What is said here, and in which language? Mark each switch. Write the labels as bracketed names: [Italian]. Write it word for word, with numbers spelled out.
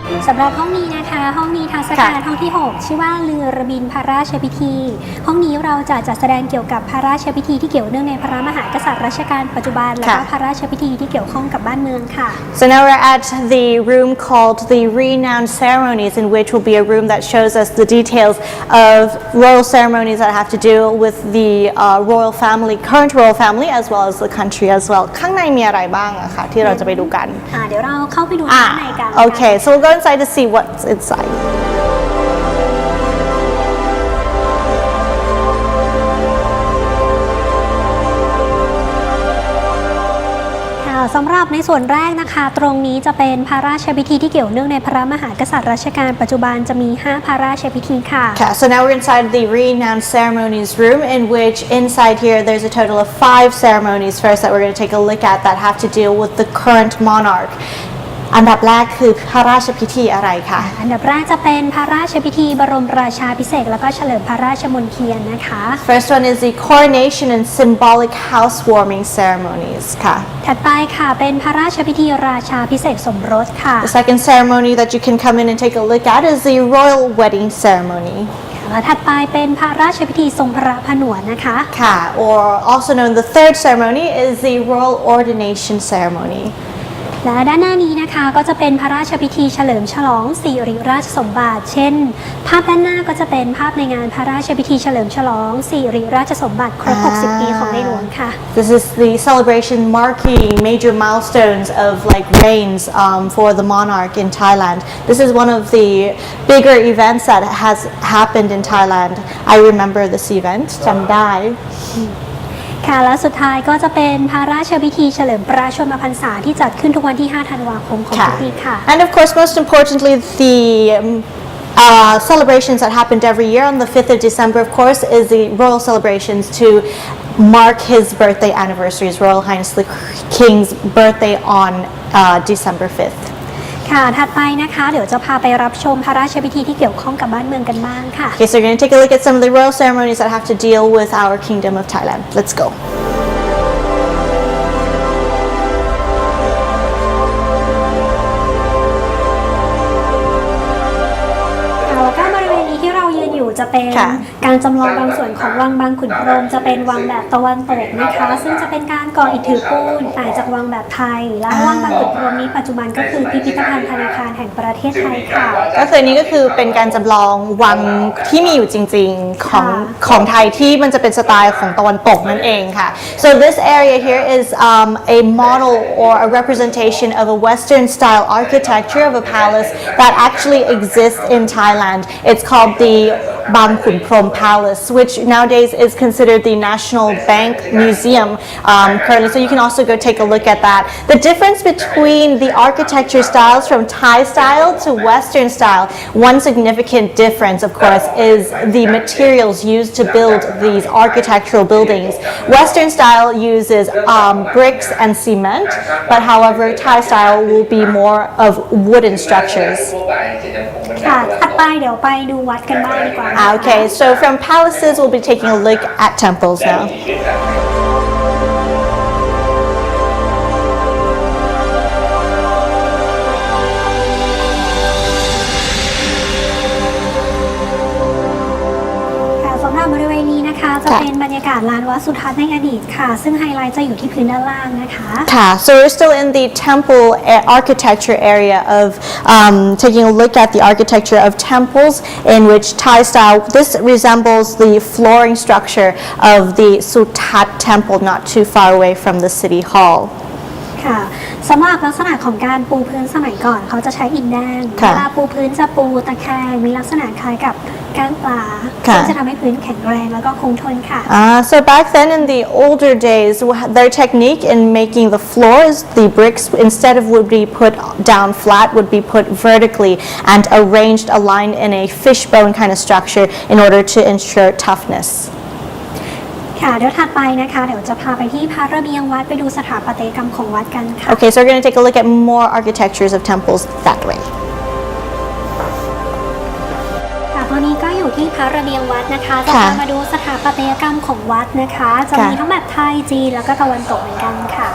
[Thai] สำหรับห้องนี้นะคะห้องนี้ทัศการห้องที่หกชื่อว่าเรือระบินพระราชพิธีห้องนี้เราจะจัดแสดงเกี่ยวกับพระราชพิธีที่เกี่ยวเนื่องในพระมหากษัตริย์รัชกาลปัจจุบันและก็ ค่ะ พระราชพิธีที่เกี่ยวข้องกับบ้านเมืองค่ะ [English] So now we're at the room called the Renowned Ceremonies, in which will be a room that shows us the details of royal ceremonies that have to do with the uh, royal family, current royal family, as well as the country as well. [Thai] ข้างในมีอะไรบ้างอะคะที่เราจะไปดูกัน อ่าเดี๋ยวเราเข้าไปดูข้างในกันนะคะ [English] Okay, so we'll go inside to see what's inside. [Thai] ค่ะสำหรับในส่วนแรกนะคะ ตรงนี้จะเป็นพระราชพิธีที่เกี่ยวเนื่องในพระมหากษัตริย์รัชกาลปัจจุบันจะมี ห้า พระราชพิธีค่ะ [English] Okay, so now we're inside the Renowned Ceremonies room, in which inside here there's a total of five ceremonies first that we're going to take a look at that have to deal with the current monarch. [Thai] อันดับแรกคือพระราชพิธีอะไรคะ อันดับแรกจะเป็นพระราชพิธีบรมราชาภิเษกแล้วก็เฉลิมพระราชมนเทียนนะคะ [English] First one is the coronation and symbolic housewarming ceremonies ค่ะ [Thai] ถัดไปค่ะเป็นพระราชพิธีราชาภิเษกสมรสค่ะ [English] The second ceremony that you can come in and take a look at is the royal wedding ceremony. [Thai] และถัดไปเป็นพระราชพิธีทรงพระผนวดนะคะ [English] Ka, or also known the third ceremony is the royal ordination ceremony. [Thai] และด้านหน้านี้นะคะก็จะเป็นพระราชพิธีเฉลิมฉลองสิริราชสมบัติเช่น ภาพด้านหน้าก็จะเป็นภาพในงานพระราชพิธีเฉลิมฉลองสิริราชสมบัติครบ อ่า หกสิบ ปีของในหลวงค่ะ [English] This is the celebration marking major milestones of like reigns um, for the monarch in Thailand. This is one of the bigger events that has happened in Thailand. I remember this event. [Thai] จำได้ ค่ะและสุดท้ายก็จะเป็นพระราชพิธีเฉลิมพระชนมพรรษาที่จัดขึ้นทุกวันที่ ห้า ธันวาคมของทุกปีค่ะ [English] And of course, most importantly, the um, uh, celebrations that happened every year on the fifth of December, of course, is the royal celebrations to mark his birthday anniversary, His Royal Highness the King's birthday on uh, December fifth. [Thai] ค่ะถัดไปนะคะเดี๋ยวจะพาไปรับชมพระราชพิธีที่เกี่ยวข้องกับบ้านเมืองกันบ้างค่ะ [English] Okay, so we're going to take a look at some of the royal ceremonies that have to deal with our Kingdom of Thailand. Let's go. [Thai] ค่ะแล้วก็บริเวณนี้ที่เรายืนอยู่จะเป็น ค่ะ การจำลองบางส่วนของวังบางขุนพรหมจะเป็นวังแบบตะวันตกนะคะ ซึ่งจะเป็นการก่ออิฐถือปูนต่างจากวังแบบไทย และวังบางขุนพรหมนี้ปัจจุบันก็คือพิพิธภัณฑ์ธนาคารแห่งประเทศไทยค่ะ ก็คืออันนี้ก็คือเป็นการจำลองวังที่มีอยู่จริงๆของของไทยที่มันจะเป็นสไตล์ของตะวันตกนั่นเองค่ะ [English] so this area here is um, a model or a representation of a Western style architecture of a palace that actually exists in Thailand. It's called the Bang Khun Prom Palace, which nowadays is considered the National Bank Museum um, currently. So you can also go take a look at that. The difference between the architecture styles from Thai style to Western style, one significant difference, of course, is the materials used to build these architectural buildings. Western style uses um, bricks and cement, but however, Thai style will be more of wooden structures. [Thai] ค่ะถัดไปเดี๋ยวไปดูวัดกันบ้างดีกว่านะคะ [English] Okay, so from palaces, we'll be taking a look at temples now. [Thai] ค่ะสำหรับบริเวณนี้นะคะจะเป็นบรรยากาศลานวัดสุทัศน์ในอดีตค่ะ ซึ่งไฮไลท์จะอยู่ที่พื้นด้านล่างนะคะ [English] ค่ะ so we're still in the temple a- architecture area of um, taking a look at the architecture of temples in which Thai style, this resembles the flooring structure of the Suttat temple not too far away from the city hall. [Thai] ค่ะสำหรับลักษณะของการปูพื้นสมัยก่อนเขาจะใช้อิฐแดง ค่ะ เวลาปูพื้นจะปูตะแคงมีลักษณะคล้ายกับก้างปลาซึ่งจะทำให้พื้นแข็งแรงแล้วก็คงทนค่ะ [English] Uh, so back then in the older days, wh- their technique in making the floors, the bricks, instead of would be put down flat, would be put vertically and arranged aligned in a fishbone kind of structure in order to ensure toughness. [Thai] ค่ะเดี๋ยวถัดไปนะคะเดี๋ยวจะพาไปที่พระระเบียงวัดไปดูสถาปัตยกรรมของวัดกันค่ะ [English] Okay, so we're going to take a look at more architectures of temples that way. [Thai] ค่ะตอนนี้ก็อยู่ที่พระระเบียงวัดนะคะจะ ค่ะ พามาดูสถาปัตยกรรมของวัดนะคะ จะมีทั้งแบบไทยจีนแล้วก็ตะวันตกเหมือนกันค่ะ